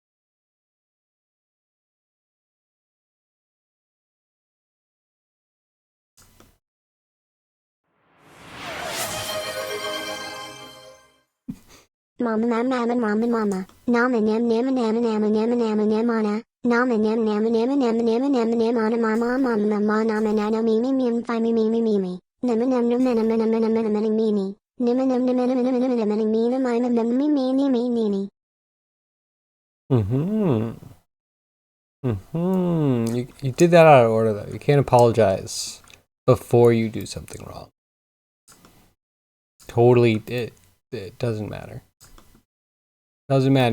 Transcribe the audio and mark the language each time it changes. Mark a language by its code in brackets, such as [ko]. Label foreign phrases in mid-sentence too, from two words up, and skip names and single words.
[en] Mama mama mama mama mama nama nam nama nama nama nama nama namana nama nam nama nama nama nama nama namana mama mama mama nama nana mimi mimi fi mimi mimi mimi nama nam nam nam nam nam nam nam nam mimi nama nam nam nam nam nam nam nam mimi mama nam mimi mimi mimi. You did that out of order though. You can't apologize before you do something wrong. Totally, it doesn't matter. Doesn't matter.